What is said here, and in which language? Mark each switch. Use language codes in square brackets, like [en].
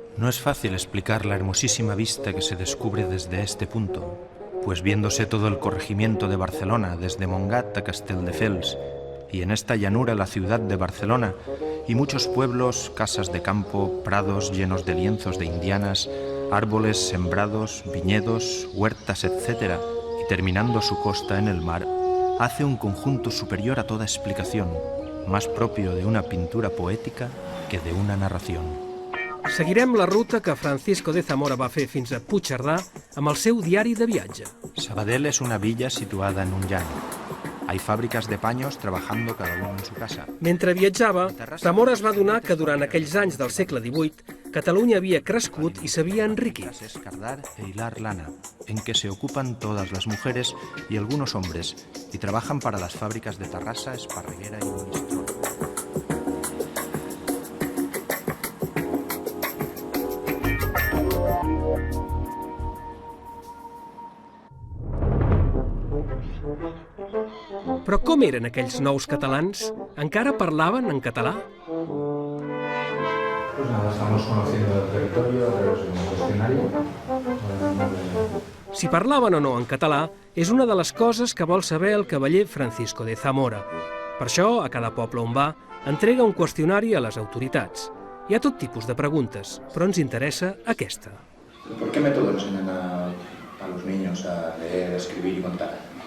[es] No es fácil explicar la hermosísima vista que se descubre desde este punto, pues viéndose todo el corregimiento de Barcelona, desde Montgat a Castelldefels, y en esta llanura la ciudad de Barcelona, y muchos pueblos, casas de campo, prados llenos de lienzos de indianas, árboles sembrados, viñedos, huertas, etc., y terminando su costa en el mar, hace un conjunto superior a toda explicación, más propio de una pintura poética que de una narración. [ca] Seguirem la ruta que Francisco de Zamora va fer fins a Puigcerdà amb el seu diari de viatge. [es] Sabadell es una villa situada en un llano. Hay fábricas de paños trabajando cada uno en su casa. [ca] Mentre viatjava, Zamora es va adonar que durant aquells anys del segle XVIII Catalunya havia crescut i s'havia enriquit. [es] Es cardar e hilar lana, en que se ocupan todas las mujeres y algunos hombres, y trabajan para las fábricas de Tarrasa, Esparreguera y Monistrol. [ca] Però com eren aquells nous catalans? Encara parlaven en català? [es] Pues nada, estamos conociendo el territorio a través de un cuestionario. [ca] Si parlaven o no en català és una de les coses que vol saber el cavaller Francisco de Zamora. Per això, a cada poble on va, entrega un qüestionari a les autoritats. Hi ha tot tipus de preguntes, però ens interessa aquesta. [es] ¿Por qué método enseñan a los niños a leer, escribir y contar?